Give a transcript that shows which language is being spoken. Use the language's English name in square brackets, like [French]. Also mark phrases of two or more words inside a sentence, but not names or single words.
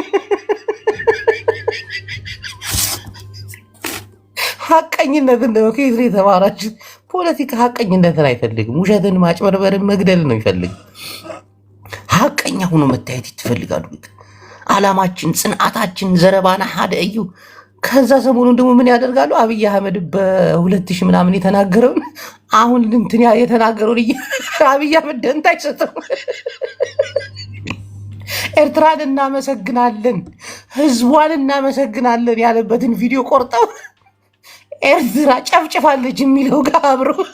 [Amharic] ሐቀኝነትን ነው ከየት ነው የተማራችሁት? ፖለቲካ ሐቀኝነትን አይፈልግም። ውሸትን፣ ማጭበርበርን፣ መግደል ነው ይፈልግ። ሐቀኛ ሆኖ መታየት ይፈልጋሉ። አላማችን፣ ጽንዓታችን [Tigrinya] ዘረባና ሀደ እዩ። [Amharic] ከዛ ሰሞኑን ደግሞ ምን ያደርጋሉ? አብይ አህመድ በ2000 ምናምን የተናገረውን አሁን እንትን የተናገረውን አብይ አህመድ ደንታ አይሰጥም። ኤርትራን እናመሰግናለን፣ ህዝቧን እናመሰግናለን ያለበትን ቪዲዮ ቆርጠው ኤርትራ ጨፍጭፋለች የሚለው ጋር አብሮ